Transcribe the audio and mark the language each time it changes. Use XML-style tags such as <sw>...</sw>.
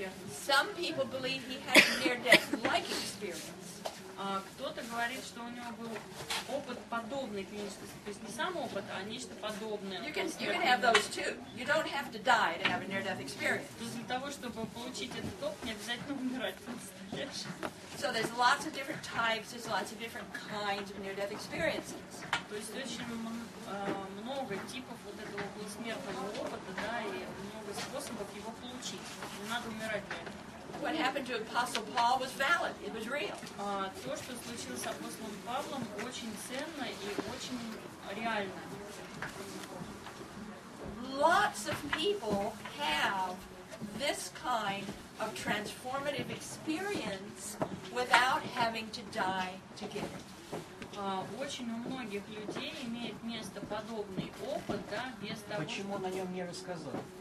<en>Some people believe he had a near-death-like experience.</en> <ru>Кто-то говорит, что у него был опыт подобный клинической, то есть не сам опыт, а нечто подобное.</ru> <en>You can have those too. You don't have to die to have a near-death experience.</en> <ru>То есть для того, чтобы получить этот опыт, не обязательно умирать.</ru> <en>So there's lots of different types, there's lots of different kinds of near-death experiences.</en> <ru>То есть очень много типов вот этого околосмертного опыта, да, и много способов его получить. Не надо умирать для этого.</ru> <en>What happened to Apostle Paul was valid. It was real.</en> <ru>То, что случилось с апостолом Павлом, очень ценно и очень реально.</ru> <en>Lots of people have this kind of transformative experience without having to die to get it.</en> <ru>Очень у многих людей имеет место подобный опыт, да, без того, Почему он о нем не рассказал?</ru>